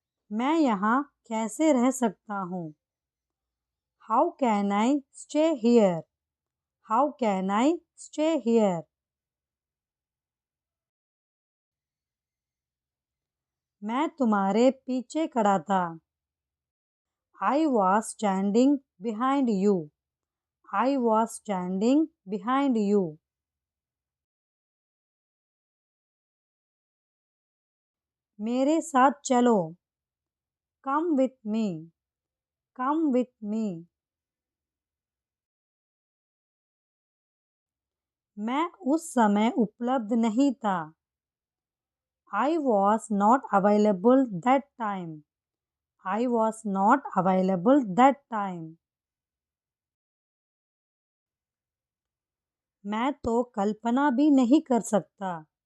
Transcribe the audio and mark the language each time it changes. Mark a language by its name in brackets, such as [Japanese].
[Hindi] मैं यहाँ कैसे रह सकता हूँ? [English] How can I stay here? How can I stay here? [Hindi] मैं तुम्हारे पीछे खड़ा था। [English] I was standing behind you. I was standing behind you. [Hindi] मेरे साथ चलो। [English] Come with me. Come with me. [Hindi] मैं उस समय उपलब्ध नहीं था। [English] I was not available that time. I was not available that time. [Hindi] मैं तो कल्पना भी नहीं कर सकता।